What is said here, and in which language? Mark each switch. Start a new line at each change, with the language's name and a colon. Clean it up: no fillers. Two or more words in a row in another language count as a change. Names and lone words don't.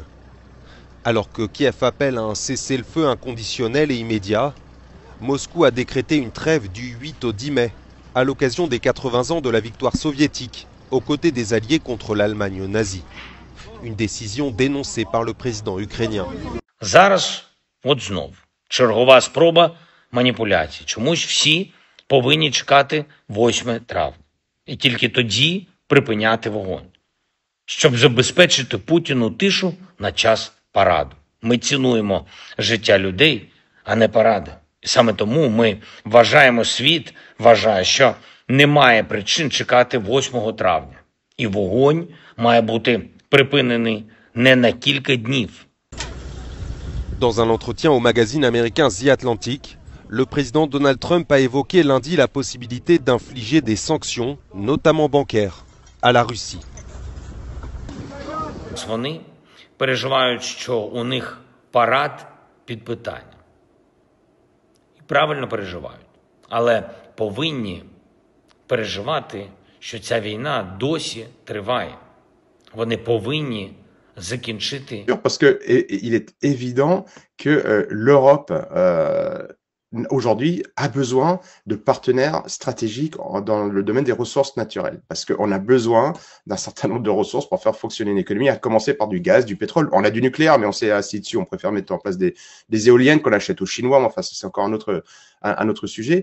French: Alors que Kiev appelle à un cessez-le-feu inconditionnel et immédiat, Moscou a décrété une trêve du 8 au 10 mai, à l'occasion des 80 ans de la victoire soviétique, aux côtés des Alliés contre l'Allemagne nazie. Une décision dénoncée par le président ukrainien.
Ukrainian: Зараз, от знов, чергова спроба маніпуляцій. Чомусь всі повинні чекати 8 травня. І тільки тоді припиняти вогонь. Щоб забезпечити Путіну тишу на час параду. Ми цінуємо життя людей, а не паради. І саме тому ми вважаємо, світ вважає, що немає причин чекати 8 травня. І вогонь має бути припинений не на кілька днів.
French: Dans un entretien au magazine américain The Atlantic, le président Donald Trump a évoqué lundi la possibilité d'infliger des sanctions, notamment bancaires, à la Russie.
Ukrainian: Вони переживають, що у них парад під питанням. І правильно переживають. Але повинні переживати, що ця війна досі триває. Вони повинні закінчити.
French: Parce que il est évident que l'Europe aujourd'hui a besoin de partenaires stratégiques dans le domaine des ressources naturelles, parce qu'on a besoin d'un certain nombre de ressources pour faire fonctionner une économie, à commencer par du gaz, du pétrole. On a du nucléaire, mais on s'est assis dessus, on préfère mettre en place des éoliennes qu'on achète aux Chinois, mais enfin c'est encore un autre sujet.